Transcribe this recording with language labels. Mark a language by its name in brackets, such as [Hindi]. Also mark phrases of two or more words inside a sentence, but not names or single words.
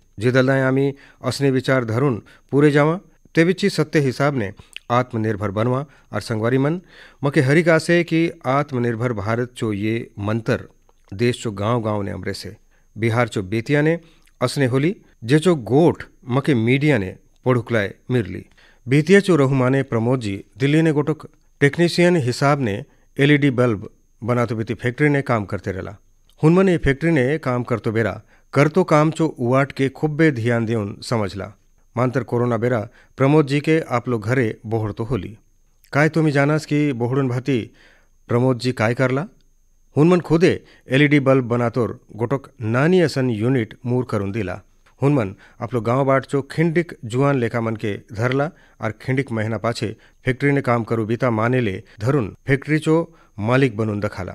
[Halbi] जिदलाएं आमी असनी विचार धरुन पूरे जावा तेविची सत्य हिसाब ने आत्मनिर्भर बनवा और संगवारी मन मके हरिका से कि आत्मनिर्भर भारत चो ये मंत्र देश चो गांव गांव ने अमरे से बिहार चो बेतिया ने असने होली जेचो गोठ मके मीडिया ने पढ़ुकलाय मिरली। बीतिया चो रहुमाने प्रमोद जी दिल्ली ने गोटक टेक्नीशियन हिसाब ने एलईडी बल्ब बनातो बीती फैक्ट्री ने काम करते रहला। हुनमन ये फैक्ट्री ने काम करतो बेरा करतो काम चो उवाट के खुब्बे ध्यान देउन समझला। मांतर कोरोना बेरा प्रमोद जी के आप लोग घरे बोहड़ तो होली। काय तुम्ही जानास की बोहड़न भाती प्रमोद जी काय करला? हुनमन खुदे एलईडी बल्ब बनातोर गोटक नानी असन यूनिट मूर करून दिला। हुनमन आपलो गांव बाट चो खिंडिक जुआन लेखा मन के धरला और खिंडिक महीना पाछे फैक्ट्री ने काम करू बीता मानेले धरुन फैक्ट्री चो मालिक बनून दखाला।